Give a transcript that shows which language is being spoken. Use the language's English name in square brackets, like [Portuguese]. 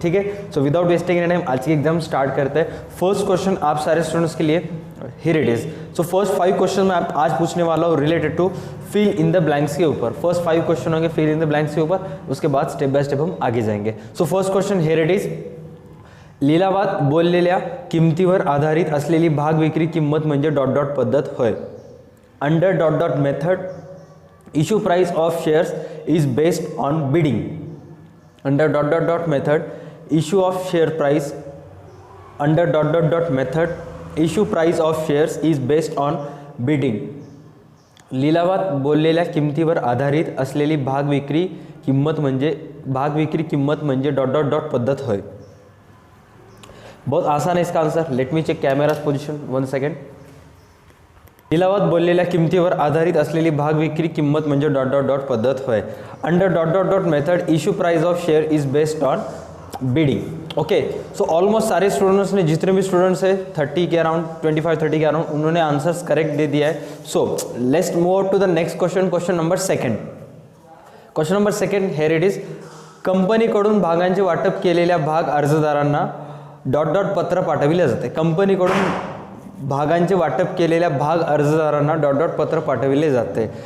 [Hindi] ठीक है, [English] so without wasting any time [Hindi] आज की एग्जाम स्टार्ट करते हैं। फर्स्ट क्वेश्चन आप सारे स्टूडेंट्स के लिए [English] Here it is. [Hindi] So first 5 question मैं आज पूछने वाला हूँ [English] related to fill in the blanks [Hindi] के ऊपर। फर्स्ट 5 क्वेश्चन होंगे फिल इन द ब्लैंक्स के ऊपर, उसके बाद स्टेप बाय स्टेप हम आगे जाएंगे। [English] So first question here it is. [Marathi] लिलावात बोललेल्या किमतीवर आधारित असलेली भाग विक्री किंमत म्हणजे डॉट डॉट पद्धत होय। [English] Under dot dot method issue price of shares is based on bidding. Under dot dot dot method issue of share price under dot dot dot method issue price of shares is based on bidding. [Marathi] लिलावात बोललेल्या किमतीवर आधारित असलेली भाग विक्री किंमत म्हणजे dot dot dot पद्धत होय। [Hindi] बहुत आसान है इसका answer. [English] Let me check camera's position 1 second. [Marathi] लिलावात बोललेल्या किमतीवर आधारित असलेली भाग विक्री किंमत म्हणजे डॉट डॉट डॉट पद्धत होय। [English] Under dot dot dot method issue price of share is based on bidding. [Hindi] Okay, so almost सारे स्टूडेंट्स ने, जितने भी स्टूडेंट्स है 30 के अराउंड 25-30 के अराउंड, उन्होंने आंसर्स करेक्ट दे दिया है। [English] So let's move to the next question, question number 2। Question number 2 here it is. [Marathi] कंपनीकडून भागांचे वाटप केलेल्या भाग अर्जदारांना डॉट डॉट पत्र पाठविले जाते। कंपनीकडून भागांचे वाटप केलेल्या भाग अर्जदारांना डॉट डॉट पत्र पाठविले जाते।